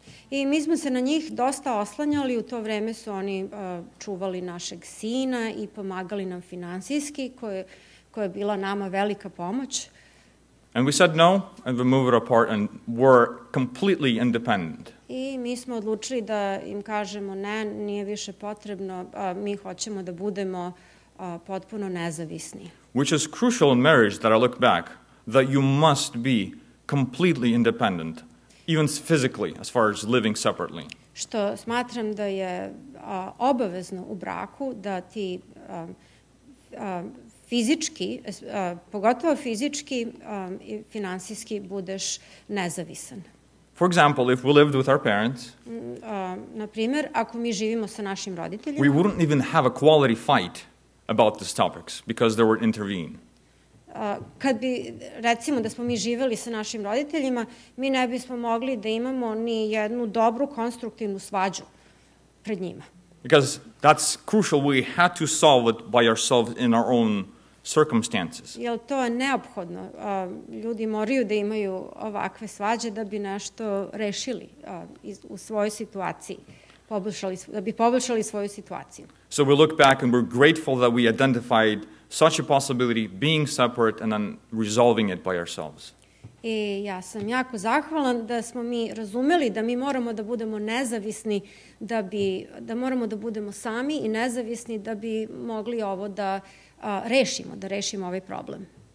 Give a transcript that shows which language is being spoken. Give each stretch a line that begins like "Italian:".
Serbian: I mi smo se na njih dosta oslanjali, u to vreme su oni čuvali našeg sina i pomagali nam finansijski, koja je bila nama velika pomoć.
English: And we said no, and we moved it apart, and were completely independent.
Serbian: I mi smo odlučili da im kažemo ne, nije više potrebno, mi hoćemo da budemo potpuno nezavisni.
English: Which is crucial in marriage that I look back, that you must be completely independent, even physically, as far as living separately.
Serbian: Što smatram da je obavezno u braku da ti fizički, pogotovo fizički i finansijski budeš nezavisan.
English: For example, if we lived with our parents,
Serbian: na primjer, ako mi živimo sa našim roditeljima,
English: we wouldn't even have a quality fight about these topics because they would intervene.
Serbian: Kad bi, recimo, da smo mi živeli sa našim roditeljima, mi ne bismo mogli da imamo ni jednu dobru konstruktivnu svađu pred njima.
English: Because that's crucial. We had to solve it by ourselves in our own circumstances.
Serbian: Jer to je neophodno. Ljudi moraju da imaju ovakve svađe da bi nešto rešili u svojoj situaciji, da bi poboljšali svoju situaciju.
English: So we look back and we're grateful that we identified such a possibility, being separate and then resolving it by ourselves.
Serbian: I ja sam jako zahvalan da smo mi razumeli da mi moramo da budemo nezavisni, da moramo da budemo sami i nezavisni da bi mogli ovo da rešimo ovaj problem.